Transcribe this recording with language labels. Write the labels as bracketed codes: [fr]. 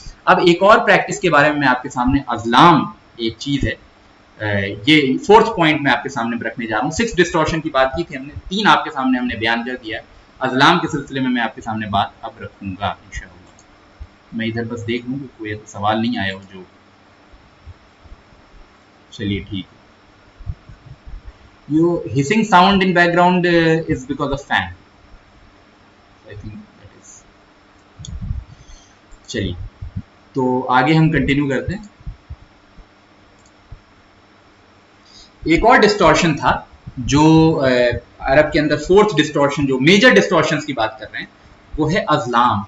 [hi] अब एक और प्रैक्टिस के बारे में मैं आपके सामने, अज़लाम एक चीज़ है, ये फोर्थ पॉइंट मैं आपके सामने रखने जा रहा हूँ। 6 डिस्टॉर्शन की बात की थी हमने, 3 आपके सामने हमने बयान कर दिया है। अज़लाम के सिलसिले में मैं आपके सामने बात अब रखूँगा इंशाअल्लाह। मैं इधर बस देख लूँ कि कोई तो सवाल नहीं आया हो जो, चलिए ठीक है। [en] Your hissing sound in background is because of fan. I think that is. [hi] चलिए, तो आगे हम कंटिन्यू करते हैं। एक और डिस्टॉर्शन था जो अरब के अंदर, फोर्थ डिस्टॉर्शन, जो मेजर डिस्टॉर्शंस की बात कर रहे हैं, वो है अज़लाम।